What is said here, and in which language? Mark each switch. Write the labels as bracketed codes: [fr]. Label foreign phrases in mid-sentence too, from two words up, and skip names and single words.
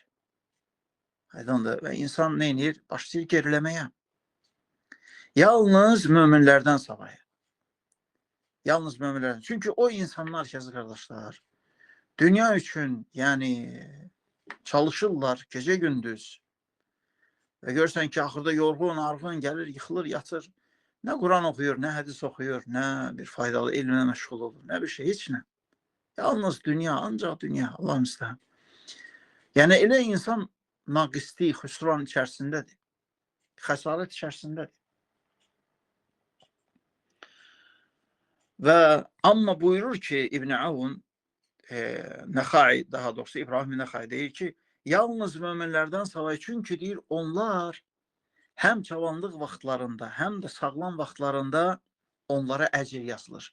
[az] Aydındır. Və insan nə edir? Başlayır geriləməyə. Yalnız möminlərdən savayı. Yalnız möminlərdən. Çünki o insanlar ki, qardaşlar, dünya üçün yəni çalışırlar gece gündüz. [tr] Ve görsen ki ahırda yorgun, arğın gelir, yıkılır, yatır. Ne Kur'an okuyor, ne hadis okuyor, ne bir faydalı ilmine meşgul olur, ne bir şey, hiç ne. [az] Yalnız dünya, ancak dünya. Allah'ım istəyir. Yəni elə insan naqislik, xüsran içərisindədir. Xəsarət içərisindədir. Və amma buyurur ki, İbn Avun, Nəxai, daha doğrusu İbrahim Nəxai deyir ki, yalnız möminlərdən savayı, çünki deyir, onlar həm cavanlıq vaxtlarında, həm də sağlam vaxtlarında onlara əcr yazılır.